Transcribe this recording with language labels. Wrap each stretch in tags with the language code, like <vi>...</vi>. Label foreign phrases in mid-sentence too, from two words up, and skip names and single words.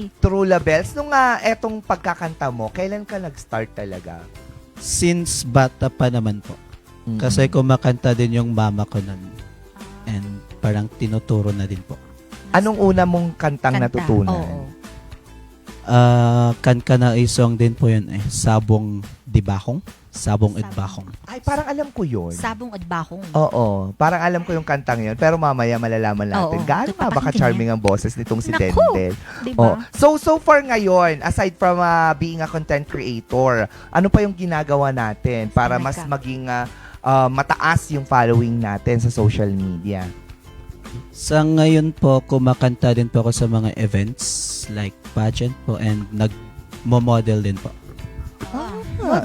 <tl>True Labels, nung etong pagkakanta mo, kailan ka nag-start talaga? Since bata pa naman po. Kasi kumakanta din yung mama ko nun. And parang tinuturo na din po. Anong una mong kantang Kanta. natutunan? Oo. Kan na song din po yun eh. Sabong Dibakong. Sabong Idbakong. Ay, parang alam ko yun. Sabong at bakong. Oo, parang alam ko yung kantang yun. Pero mamaya malalaman natin. Oo. Gaano nga baka Papakinggan charming ang boses nitong si Naku! Dendel. Diba? Oh.</tl> <en>So far</en> <tl>ngayon,</tl> <en>aside from being a content creator,</en> <tl>ano pa yung ginagawa natin para mas Talaga. maging mataas yung following natin sa social media? Sa ngayon po, kumakanta din po ako sa mga</tl> <en>events like pageant</en> <tl>po and nag-model din po. Model.</tl>